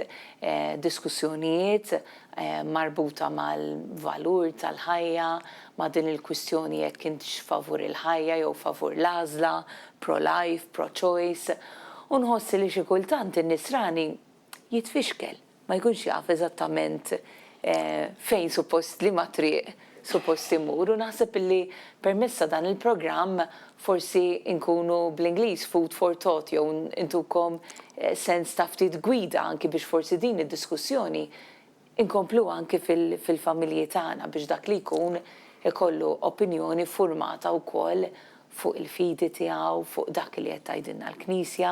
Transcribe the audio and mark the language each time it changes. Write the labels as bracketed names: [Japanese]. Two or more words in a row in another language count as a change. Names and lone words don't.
[Maltese] diskussjonijiet marbuta mal-valur tal-ħajja, ma' din il-kwistjoni jekk kienx favur il-ħajja jew favur l-għażla, [English] pro-life, pro-choice, [Maltese] u nħossi li xi kultant in-nisrani jitfixkel, ma jkunx jaf eżattament fejn suppost li ma triq suppost imur, u naħseb li permessa dan il-programm forsi nkunu bl-Ingliż [English] food for thought [Maltese] jew intukom sens ta' ftit gwida anki biex forsi din id-diskussjoni inkomplu anki fil-familji tagħna biex dak li jkun ikollu opinjoni formata wkoll fuq il-fidi tiegħu, fuq dak li qed tgħidilna l-Knisja.